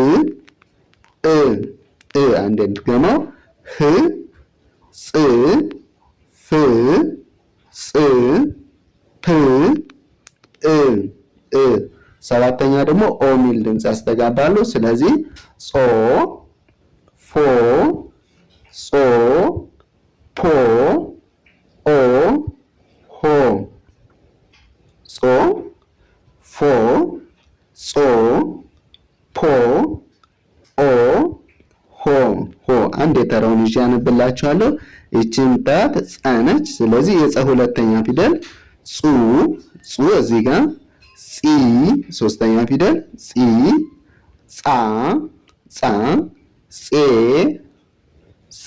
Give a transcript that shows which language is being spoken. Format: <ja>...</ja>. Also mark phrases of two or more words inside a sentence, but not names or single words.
<am>አንድ እንድገመው ህ፣ ጽ፣ ፍ፣ ጽ፣ ፕ፣ ሰባተኛ ደግሞ ኦ ሚል ድምጽ ያስተጋባሉ። ስለዚህ ጾ፣ ፎ፣ ጾ፣ ፖ፣ ኦ፣ ሆ። ጾ፣ ፎ፣ ጾ፣ ፖ፣ ኦ፣ ሆ። ሆ አንድ የተራውን ይዤ አነብላችኋለሁ። ይቺን ጣት ጸ ነች። ስለዚህ የጸ ሁለተኛ ፊደል ጹ፣ ጹ እዚህ ጋር ጺ ሶስተኛ ፊደል ጺ፣ ጻ፣ ጻ፣ ጼ፣ ጽ፣</am>